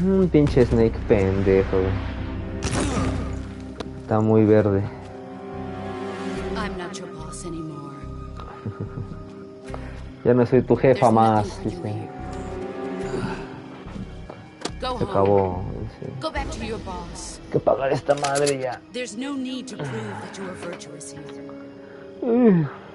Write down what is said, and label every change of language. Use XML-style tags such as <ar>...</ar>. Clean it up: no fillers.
<es>Pinche Snake pendejo. Está muy verde.</es> <en>I'm not your boss anymore.</en> <es>Ya no soy tu jefa más, dice. Se acabó, dice.</es> <en>Go back to your boss.</en> <es>Hay que pagar esta madre ya.</es> <en>There's no need to prove that you are virtuous here.</en>